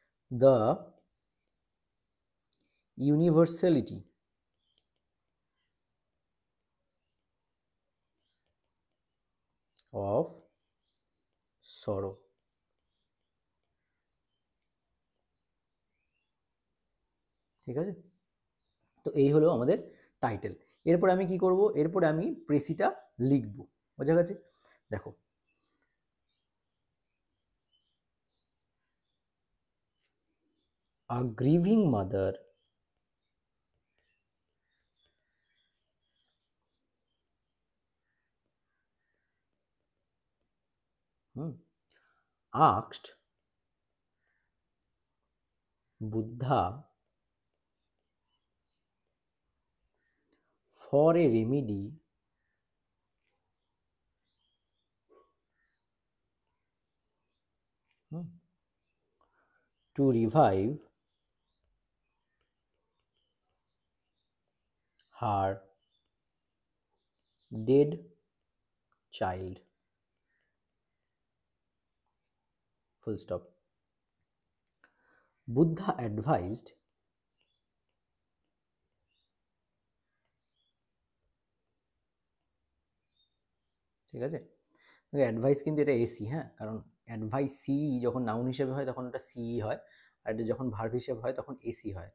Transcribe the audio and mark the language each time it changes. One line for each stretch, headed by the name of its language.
English: the universality of sorrow।
Bangla: ঠিক আছে, তো এই হলো আমাদের টাইটেল। এরপরে আমি কি করব, এরপরে আমি প্রেসিটা লিখব। বোঝা গেছে? দেখো,
English: a grieving mother asked Buddha for a remedy to revive her dead child, full stop। Buddha advised
Bangla: ঠিক আছে, অ্যাডভাইস কিন্তু এটা এসি, হ্যাঁ, কারণ অ্যাডভাইস সি যখন নাউন হিসেবে হয় তখন ওটা সি হয়, আর এটা যখন ভার্ব হিসেবে হয় তখন এসি হয়।